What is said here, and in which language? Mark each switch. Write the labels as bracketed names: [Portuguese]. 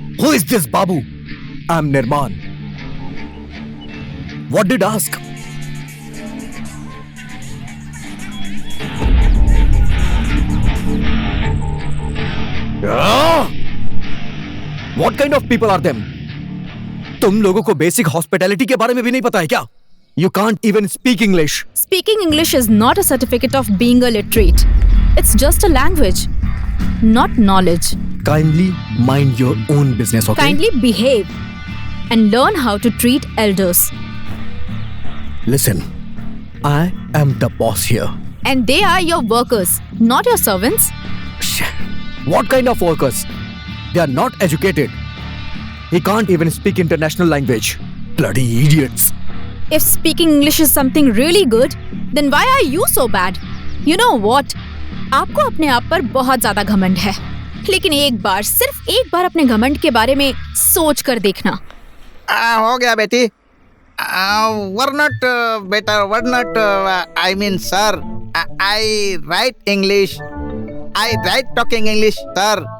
[English] Who is this Babu? I'm Nirman. What did ask? What kind of people are them? [Hindi] तुम लोगों को basic hospitality के बारे में भी नहीं पता है क्या? [English] You can't even speak English. Speaking English is not a certificate of being a literate. It's just a language, not knowledge. Kindly mind your own business, okay? Kindly behave and learn how to treat elders. Listen, I am the boss here. And they are your workers, not your servants. What kind of workers? They are not educated. He can't even speak international language. Bloody idiots. If speaking English is something really good, then why are you so bad? You know what? [Hindi] आपको अपने आप पर बहुत ज्यादा घमंड है, लेकिन एक बार, सिर्फ एक बार अपने घमंड के बारे में सोच कर देखना। हो गया बेटी। [English] were not, I mean sir, I write English. I write talking English, sir.